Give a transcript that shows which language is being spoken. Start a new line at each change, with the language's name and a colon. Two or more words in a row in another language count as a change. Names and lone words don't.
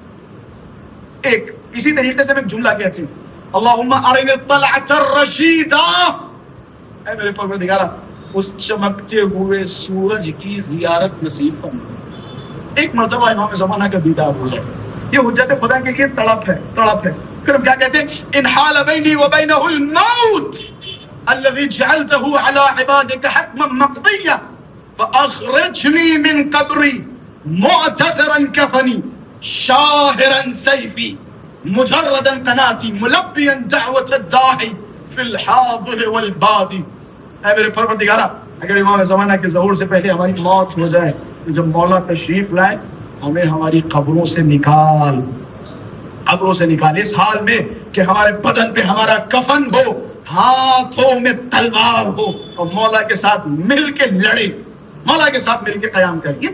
Urdu: ایک اسی طریقے سے میں جملہ کہتی ہوں,
Arabic: اللہم ارنی الطلعۃ الرشیدہ,
Urdu: اے میرے پروردگارا اس چمکتے ہوئے سورج کی زیارت نصیب فرما. ایک مرتبہ امام زمانہ کا دیدار ہو جائے, یہ حجت خدا کے لیے تڑپ ہے, تڑپ ہے. پھر ہم کیا کہتے ہیں,
Arabic: ان حال بینی و بینہ الموت الذی جعلتہ علی عبادک حتما مقضیا فاخرجنی من قبری معتذرا کفنی شاہرا سیفی مجردا قناتی ملبیا دعوت الداعی فی الحاضر والبادی.
Urdu: اے میرے پروردگارا اگر امام زمانہ کے ظہور سے پہلے ہماری موت ہو جائے تو جب مولا تشریف لائے ہمیں ہماری قبروں سے نکال, قبروں سے نکال, اس حال میں کہ ہمارے بدن پہ ہمارا کفن ہو, ہاتھوں میں تلوار ہو, اور مولا کے ساتھ مل کے لڑے, مولا کے ساتھ مل کے قیام کرے.